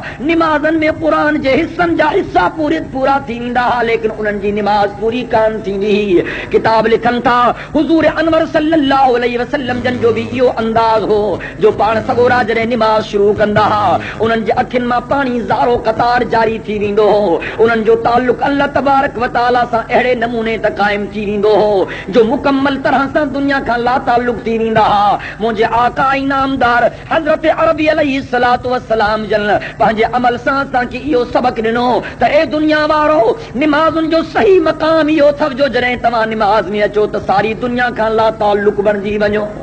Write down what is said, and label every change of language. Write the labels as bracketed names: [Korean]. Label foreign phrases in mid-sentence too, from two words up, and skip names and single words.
[Sindhi] निमाज़नि में क़ुरान जे हिस्सनि जा हिस्सा पूरा थी वेंदा हा, लेकिन उन्हनि जी निमाज़ पूरी कान थींदी। किताब लिखनि था, हुज़ूर अनवर [Arabic] صلى الله عليه وسلم [Sindhi] जन जो बि इहो अंदाज़ हो, जो पाण सगोरा जॾहिं निमाज़ शुरू कंदा हा, उन्हनि जे अखियुनि मां पाणी ज़ारो क़तार जारी थी वेंदो हो। उन्हनि जो ताल्लुक़ [Arabic] الله تبارك وتعالى [Sindhi] सां अहिड़े नमूने त क़ाइम थी वेंदो हो, जो मुकम्मल तरह सां दुनिया खां ला ताल्लुक़ थी वेंदा हा। मुंहिंजे आका इनामदार हज़रत अरबी [Arabic] عليه الصلاة والسلام [Sindhi] जन पंहिंजे अमल सां असांखे इहो सबक़ ॾिनो त ए दुनिया वारो, निमाज़ुनि जो सही मक़ाम इहो अथव जो जॾहिं तव्हां निमाज़ में अचो त सारी दुनिया खां ला ताल्लुक़ बणिजी वञो।